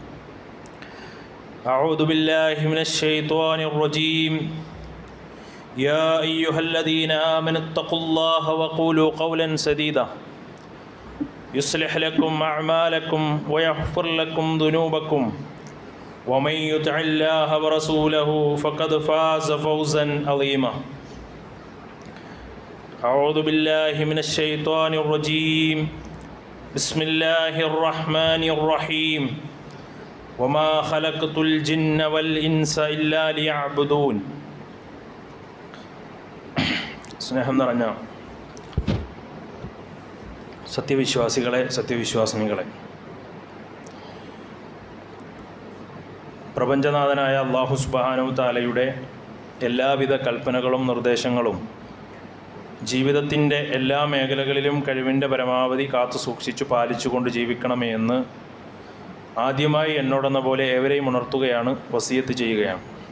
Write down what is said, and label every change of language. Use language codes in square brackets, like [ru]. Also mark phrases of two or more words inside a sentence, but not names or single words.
[ar] أعوذ بالله من الشيطان الرجيم يا أيها الذين آمنوا اتقوا الله وقولوا قولا سديدا يصلح لكم أعمالكم ويغفر لكم ذنوبكم ومن يطع الله ورسوله فقد فاز فوزا عظيما أعوذ بالله من الشيطان الرجيم بسم الله الرحمن الرحيم وما خلقت الجن والإنس إلا ليعبدون [ml] സ്നേഹം നിറഞ്ഞ സത്യവിശ്വാസികളെ, സത്യവിശ്വാസിനികളെ, പ്രപഞ്ചനാഥനായ [ar] الله سبحانه تعالى [ml] എല്ലാവിധ കൽപ്പനകളും നിർദ്ദേശങ്ങളും ജീവിതത്തിൻ്റെ എല്ലാ മേഖലകളിലും കഴിവിൻ്റെ പരമാവധി കാത്തു സൂക്ഷിച്ചു പാലിച്ചുകൊണ്ട് ജീവിക്കണമേ എന്ന് ആദ്യമായി എന്നോടെന്ന പോലെ ഏവരെയും ഉണർത്തുകയാണ്, വസിയത്ത് ചെയ്യുകയാണ്.